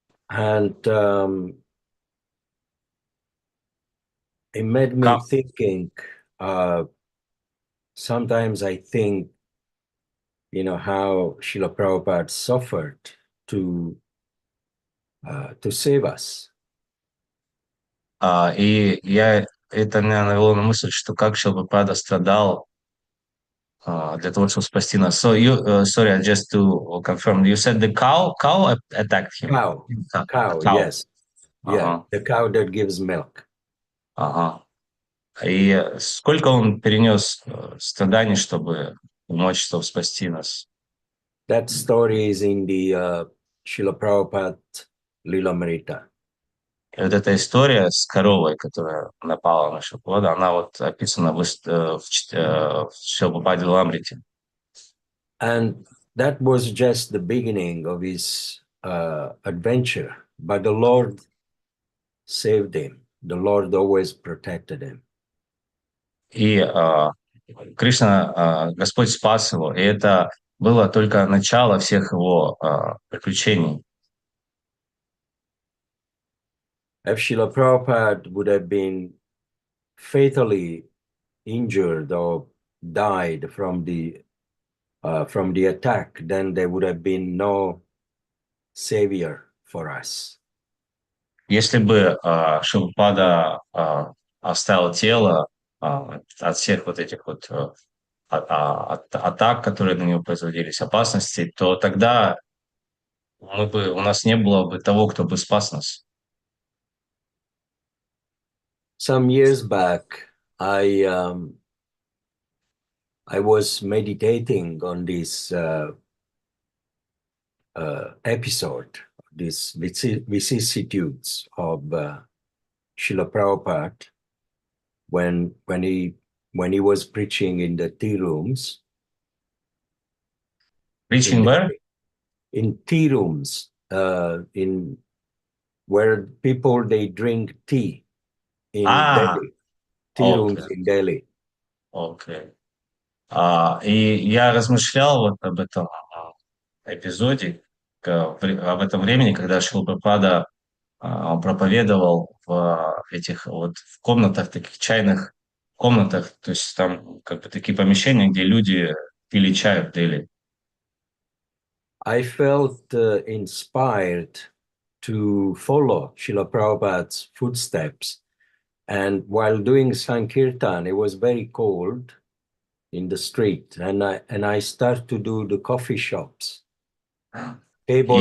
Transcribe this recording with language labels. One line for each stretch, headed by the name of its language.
English: And it made me thinking, sometimes I think, how Srila Prabhupada suffered to save us.
Russian: И это меня навело на мысль, что как Шрила Прабхупада страдал для того, чтобы спасти нас.
English: So sorry, just to confirm, you said the cow attacked him? Cow, yes. Yeah, the cow that gives milk. Ага.
Russian: И сколько он перенес страданий, чтобы помочь, чтобы спасти нас?
English: That story is in the Srila Prabhupada Lilamrita.
Russian: И вот эта история с коровой, которая напала на Шрилу Прабхупаду, она вот описана в Шрила Прабхупаде Ламрите.
English: And that was just the beginning of his adventure. But the Lord saved him. The Lord always protected him.
Russian: И Кришна, Господь спас его, и это было только начало всех его приключений.
English: If Srila Prabhupada would have been fatally injured or died from the attack, then there would have been no savior for us.
Russian: Если бы Шрила Прабхупада оставил тело от всех вот этих вот атак, которые на него производились, опасностей, то тогда у нас не было бы того, кто бы спас нас.
English: Some years back, I was meditating on this episode, these vicissitudes of Srila Prabhupada when he was preaching in the tea rooms. Preaching where? In tea rooms, in where people they drink tea in Delhi. Tea rooms in Delhi. Окей.
Russian: И я размышлял вот об этом эпизоде, об этом времени, когда Шрила Прабхупада проповедовал в этих вот в комнатах таких чайных комнатах, то есть там как бы такие помещения, где люди пили чай в Дели.
English: I felt inspired to follow Srila Prabhupada's footsteps. And while doing Sankirtan, it was very cold in the street. And I start to do the coffee shops, table